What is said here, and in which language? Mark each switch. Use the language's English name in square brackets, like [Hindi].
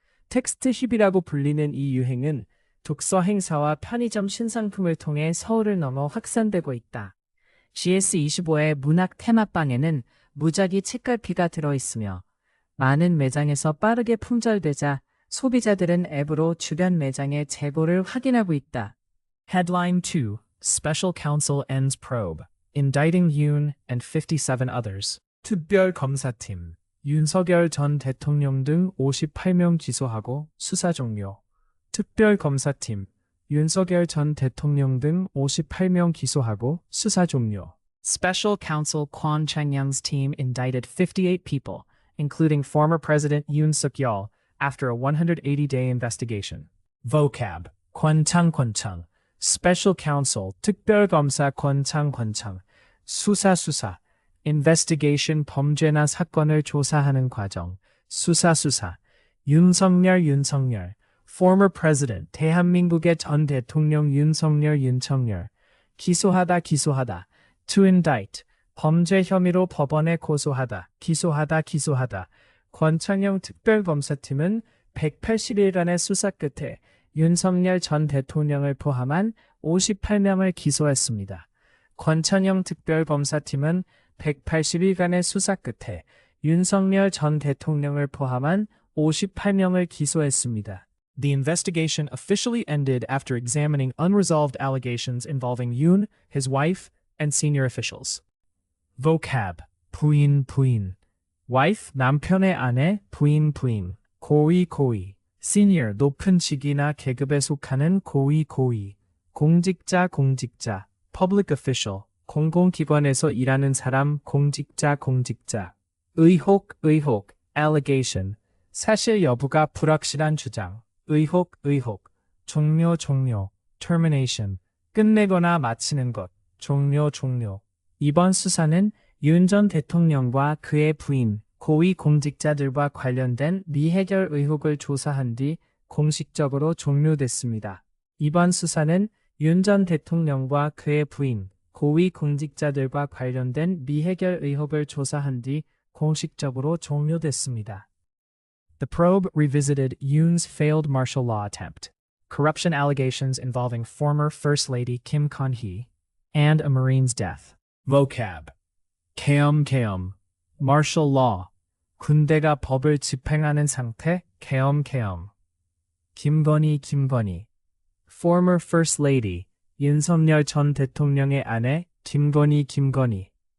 [Korean] 텍스트 힙이라고 불리는 이 유행은 독서 행사와 편의점 신상품을 통해 서울을 넘어 확산되고 있다. GS25의 문학 테마빵에는 무작위 책갈피가 들어있으며 많은 매장에서 빠르게 품절되자 소비자들은 앱으로 주변 매장의 재고를 확인하고 있다. [English] Headline 2. Special Counsel ends probe. Indicting Yoon and 57 others. [Korean] 특별검사팀. 윤석열 전 대통령 등 58명 기소하고 수사 종료. 특별검사팀. 윤석열 전 대통령 등 58명 기소하고 수사 종료. [English] Special Counsel Kwon Chang-young's team indicted 58 people, including former President Yoon Suk-yeol, after a 180-day investigation. [Korean] Vocab, 권창, Special Counsel, 특별검사 권창, 수사, investigation 범죄나 사건을 조사하는 과정, 수사, 윤석열, former president, 대한민국의 전 대통령 윤석열, 기소하다, to indict, 범죄 혐의로 법원에 고소하다, 기소하다. 권창영 특별검사팀은 180일간의 수사 끝에 윤석열 전 대통령을 포함한 58명을 기소했습니다. 권창영 특별검사팀은 180일간의 수사 끝에 윤석열 전 대통령을 포함한 58명을 기소했습니다. [English] The investigation officially ended after examining unresolved allegations involving Yoon, his wife, and senior officials. [Korean] Vocab, 부인, wife, 남편의 아내, 부인, 고위, senior, 높은 직위나 계급에 속하는 고위, 공직자, public official, 공공기관에서 일하는 사람, 공직자, 의혹, allegation, 사실 여부가 불확실한 주장, 의혹, 종료, termination, 끝내거나 마치는 것, 종료. 이번 수사는 윤 전 대통령과 그의 부인, 고위 공직자들과 관련된 미해결 의혹을 조사한 뒤 공식적으로 종료됐습니다. 이번 수사는 윤 전 대통령과 그의 부인, 고위 공직자들과 관련된 미해결 의혹을 조사한 뒤 공식적으로 종료됐습니다. [English] The probe revisited Yoon's failed martial law attempt, corruption allegations involving former First Lady Kim Kon-hee, and a Marine's death. [Korean] Vocab, 계엄, martial law, 군대가 법을 집행하는 상태, 계엄. 김건희, former First Lady, 윤석열 전 대통령의 아내, 김건희.